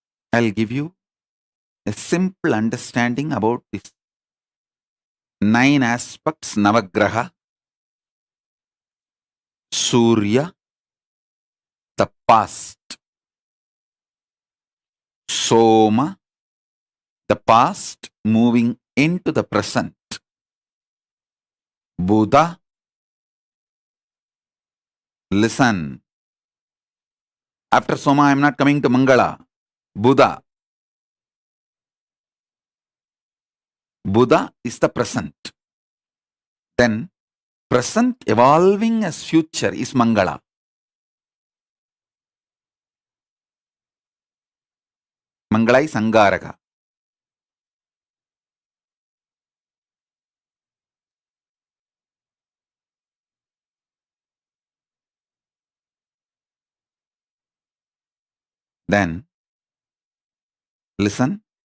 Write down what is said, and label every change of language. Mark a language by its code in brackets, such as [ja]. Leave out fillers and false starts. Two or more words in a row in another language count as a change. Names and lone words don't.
[en] I'll give you a simple understanding about these 9 aspects: Navagraha, Surya, the past; Soma, the past moving into the present; Buddha, listen. After Soma, I am not coming to Mangala. Buddha. Buddha is the present. Then, present evolving as future is Mangala. Mangala is Angaraka. Then, listen.